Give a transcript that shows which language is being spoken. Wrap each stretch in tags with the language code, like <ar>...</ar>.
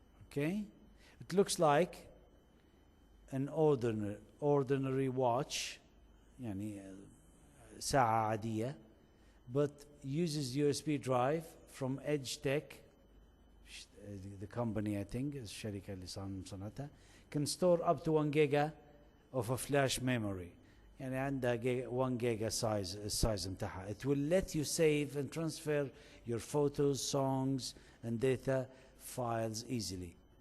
<en>Okay, it looks like an ordinary watch,</en> <ar>يعني ساعة عادية,</ar> <en>but uses USB drive from Edge Tech, the company I think,</en> <ar>الشركة اللي صنعتها,</ar> <en>can store up to 1 giga of a flash memory.</en> <ar>يعني عندها 1 giga size متاعها.</ar> <en>It will let you save and transfer your photos, songs and data files easily.</en>